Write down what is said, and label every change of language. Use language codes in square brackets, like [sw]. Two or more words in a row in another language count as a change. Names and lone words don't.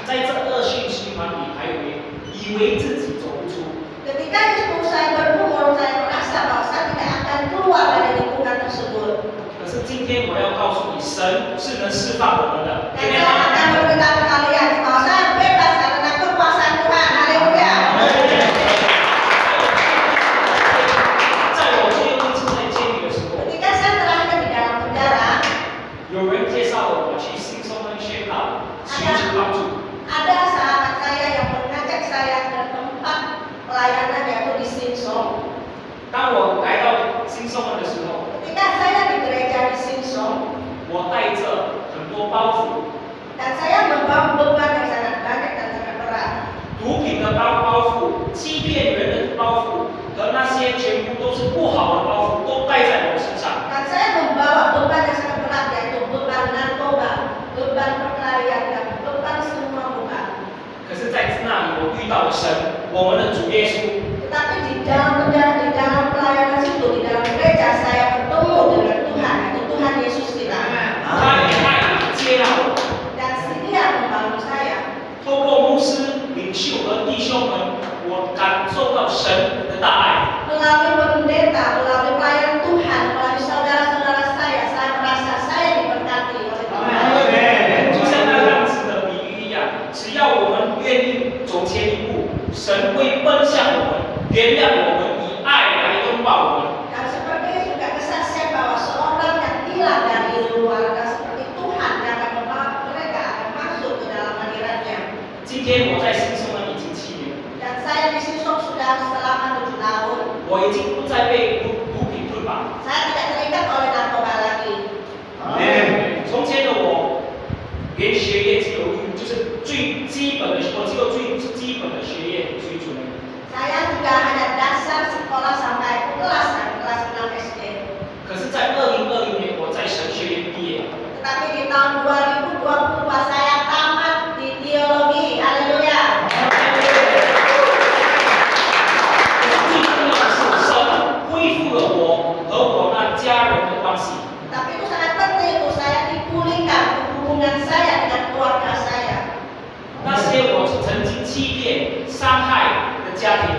[zh] 在这恶性循环里，还以为自己走不出， [id] Ketika itu saya berumur, saya merasa bahwa saya tidak akan keluar dari lingkungan tersebut. [zh] 可是今天我要告诉你，神是能释放我们的。 [id] Dan saya akan memberitahu kalian bahwa saya bebas karena kekuasaan Tuhan. Haleluya. [zh] 在我最后一次在监狱的时候， [id] Ketika saya terakhir di dalam penjara, [zh] 有人介绍我们去信送跟宣告，寻求帮助。 [id] Ada sahabat saya yang mengajak saya ke tempat pelayanan yaitu di Sinsong. [zh] 当我来到信送的时候， [id] Ketika saya di gereja di Sinsong, [zh] 我带着很多包袱， [id] dan saya membawa beban yang sangat banyak dan sangat berat. [zh] 毒品的包袱、欺骗人的包袱和那些全部都是不好的包袱，都带在我身上。 [id] Dan saya membawa beban yang sangat berat yaitu beban narkoba, beban perkelahian dan beban semua beban. [zh] 可是在那里，我遇到了神，我们的主耶稣。 [id] Tetapi di dalam pelayanan situ, di dalam gereja saya bertemu dengan Tuhan, yaitu Tuhan Yesus kita. [zh] 他也爱你，接纳我。 [id] Dan Dia membangun saya. [zh] 透过牧师、领袖和弟兄们，我感受到神的大爱。 [id] Melalui pendeta, melalui pelayanan Tuhan, melalui saudara-saudara saya merasa saya diberkati oleh Tuhan. [zh] 就像那浪子的比喻一样，只要我们愿意走前一步，神会奔向我们，原谅我们，以爱来拥抱我们。 [id] Dan seperti juga kesaksian bahwa seorang yang hilang dari luar dan seperti Tuhan yang akan membawa mereka akan masuk ke dalam hadiratnya. [zh] 今天我在新生门已经7年， [id] Dan saya di Sinsong sudah selama 7 tahun. [zh] 我已经不再被毒品捆绑。 [id] Saya tidak terikat oleh narkoba lagi. [zh] 从前的我，连学业只有就是最基本的，我只有最基本的学业水准。 [id] Saya juga hanya dasar sekolah sampai kelas 6 SD. [zh] 可是，在2020年，我在神学院毕业。 [id] Tetapi di tahun 2022 saya tamat di teologi. Haleluya. [zh] 最重要的是，神恢复了我和我那家人的关系。 [id] Tapi itu sangat penting untuk saya dipulihkan hubungan saya dengan keluarga saya. [zh] 那些我曾经欺骗、伤害的家庭，